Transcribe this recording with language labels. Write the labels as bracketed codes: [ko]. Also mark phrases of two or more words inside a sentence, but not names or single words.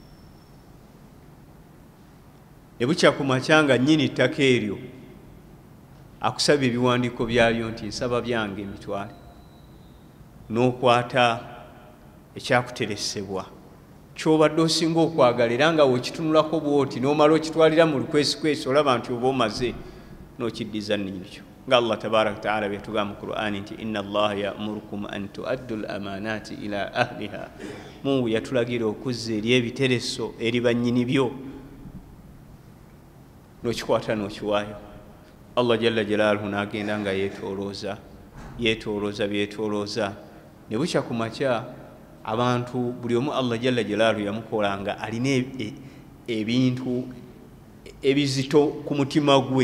[lg] Ne bukya ku makya nga nnyini ettaka eryo akusaba ebiwandiiko byalyo nti nsaba byange emitwale, n'okwata ekyakuteresebwa ky'obadde osinga okwagala era nga wekitunulako bw'oti n'omala okitwalira mu lukwesikwesi olaba nti oba omaze n'okiddiza nninkyo. nga [ar] الله تبارك وتعالى [lg] byetugamba mu Qur'ani nti [ar] إن الله يأمركم أن تؤدوا الأمانات إلى أهلها. [lg] Mungu yatulagira okuzza eri ebitereso eri bannyini byo n'okikwata n'okiwaayo. [ar] الله جل جلاله [lg] n'agenda nga yeetoolooza ne bukya ku makya abantu buli omu [ar] الله جل جلاله [lg] yamukolanga alina ebintu ebizito ku mutima gwe.